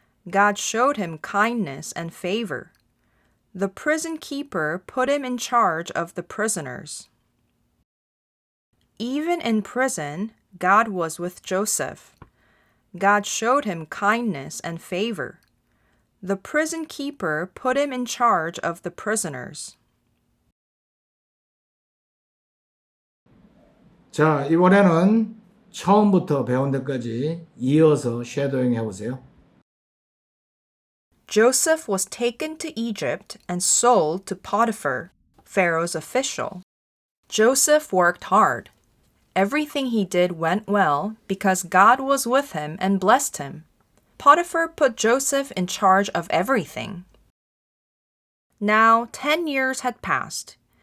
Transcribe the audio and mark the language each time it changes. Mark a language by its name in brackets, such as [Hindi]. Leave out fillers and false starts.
[English] God showed him kindness and favor. The prison keeper put him in charge of the prisoners. Even in prison, God was with Joseph. God showed him kindness and favor. The prison keeper put him in charge of the prisoners. [Korean] 자, 이번에는 처음부터 배운 데까지 이어서 쉐도잉 해보세요. [English] Joseph was taken to Egypt and sold to Potiphar, Pharaoh's official. Joseph worked hard. Everything he did went well because God was with him and blessed him. Potiphar put Joseph in charge of everything. Now 10 years had passed.